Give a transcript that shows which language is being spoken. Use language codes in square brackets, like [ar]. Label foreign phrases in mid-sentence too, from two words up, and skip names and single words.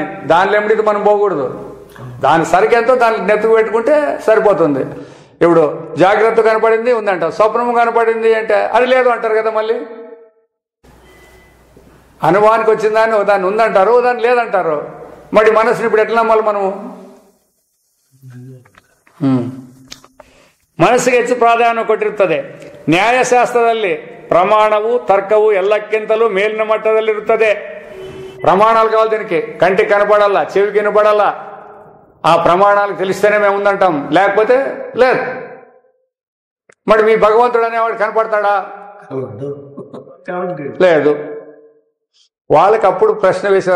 [te] దానిలో ఏమిటి మనం పోకూడదు. దాని సరికెంతో దానికి నెత్తుకు పెట్టుకుంటే సరిపోతుంది. ఇప్పుడు జాగ్రత్త కనపడింది ఉందంట, స్వప్నము కనపడింది అంటే అది లేదు అంటారు కదా. మళ్ళీ అనుభవానికి వచ్చిందాన్ని దాన్ని ఉందంటారు, దాన్ని లేదంటారు. మరి మనసుని ఇప్పుడు ఎట్లా నమ్మాలి మనము? [kn] ಮನಸ್ಸಿಗೆ ಹೆಚ್ಚು ಪ್ರಾಧಾನ್ಯ ಕೊಟ್ಟಿರುತ್ತದೆ. ನ್ಯಾಯಶಾಸ್ತ್ರದಲ್ಲಿ ಪ್ರಮಾಣವು ತರ್ಕವು ಎಲ್ಲಕ್ಕಿಂತಲೂ ಮೇಲಿನ ಮಟ್ಟದಲ್ಲಿರುತ್ತದೆ. [te] ప్రమాణాలు కావాలి దీనికి. కంటికి కనపడాలా, చెవికి వినపడాలా. ఆ ప్రమాణాలు తెలిస్తేనే మేము ఉందంటాం, లేకపోతే లేదు. మరి మీ భగవంతుడు అనేవాడు కనపడతాడా? లేదు. వాళ్ళకి అప్పుడు ప్రశ్న వేసేవారు.